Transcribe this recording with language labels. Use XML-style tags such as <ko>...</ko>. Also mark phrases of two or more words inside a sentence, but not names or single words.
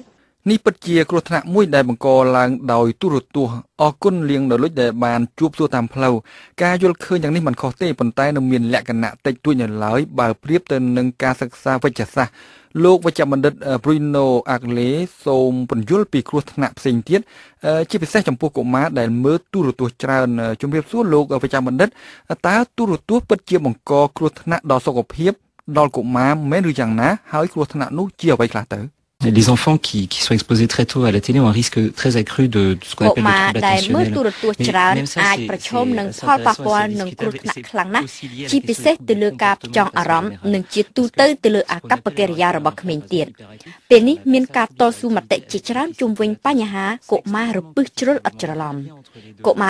<km>នេះពិតជាគ្រោះថ្នាក់មួយដែលបង្កឡើងដោយទូរទស្សន៍អរគុណលៀងដល់លុចដែលបានជួបសួរតាមផ្លូវការយល់ឃើញយ៉ាងនេះមិនខុសទេប៉ុន្តែនៅមានលក្ខណៈតិចតួចនៅឡើយបើប្រៀបទៅនឹងការសិក្សាវិទ្យាសាស្ត្រលោកវេជ្ជបណ្ឌិត Bruno Agle សូមពន្យល់ពីគ្រោះថ្នាក់ផ្សេងទៀតជាពិសេសចំពោះកុមារដែលមើលទូរទស្សន៍ច្រើនជំរាបសួរលោកវេជ្ជបណ្ឌិតតើទូរទស្សន៍ពិតជាបង្កគ្រោះថ្នាក់ដល់សុខភាពដល់កុមារមែនឬយ៉ាងណាហើយគ្រោះថ្នាក់នោះជាអ្វីខ្លះទៅ</km> <fr>Les enfants qui sont exposés très tôt à la télé ont un risque très accru de ce qu'on appelle le trouble attentionnel.</fr> <km>ទូរទស្សន៍ច្រើនអាចប្រឈមនឹងផលប៉ះពាល់នឹងគ្រោះថ្នាក់ខ្លាំងណាស់ជាពិសេសទៅលើការផ្ចង់អារម្មណ៍និងជាទូទៅលើអាកប្បកិរិយារបស់ក្មេងទៀតពេលនេះមានការតស៊ូមតិជាច្រើនជុំវិញបញ្ហាកុមាររពឹសជ្រុលឥតច្រឡំកុមារ</km>